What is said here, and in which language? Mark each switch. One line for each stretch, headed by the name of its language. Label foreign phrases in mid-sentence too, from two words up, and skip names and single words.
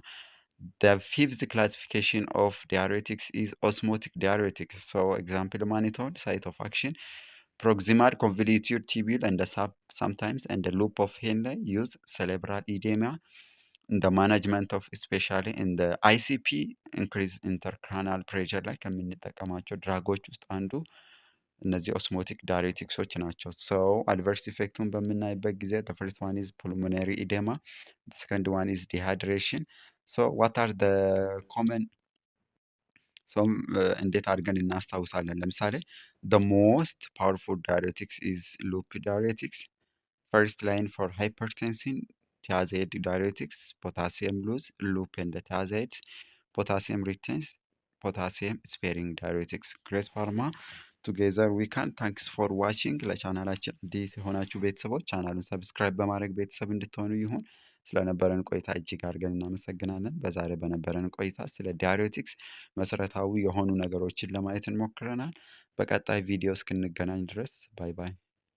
English: The fifth classification of diuretics is osmotic diuretics. So example, mannitol, site of action, proximal convoluted tubule and sometimes and the loop of Henle use cerebral edema in the management of especially in the ICP increase intercranial pressure
Amharic: ላይ ከምንጠቀማቸው ድራጎች ውስጥ አንዱ እነዚህ ኦስሞቲክ ዳይሬቲክሶች ናቸው። ሰው አድቨርስ ኢፌክቱን በምናይበት ጊዜ
English: the first one is pulmonary edema, the second one is dehydration. So what are the common
Amharic: እንዴት አድርገን እናስታውሳለን?
English: ለምሳሌ the most powerful diuretics is loop diuretics. First line for hypertension, thiazide diuretics, potassium lose, loop and thiazide, potassium retains, potassium sparing diuretics. Grace Pharma together we can. Thanks for watching.
Amharic: ለቻናላችን አዲስ የሆናችሁ ቤተሰቦች ቻናሉን ሰብስክራይብ በማድረግ ቤተሰብ እንድትሆኑ ይሁን። ስለነበረን ቆይታ እጅግ አድርገን እናመሰግናለን። በዛሬ በነበረን ቆይታ ስለ ዳይሬቲክስ መሰረታዊ የሆኑ ነገሮችን ለማየት እንሞክረናል። በቀጣይ ቪዲዮ እስክንገናኝ ድረስ
English: bye bye።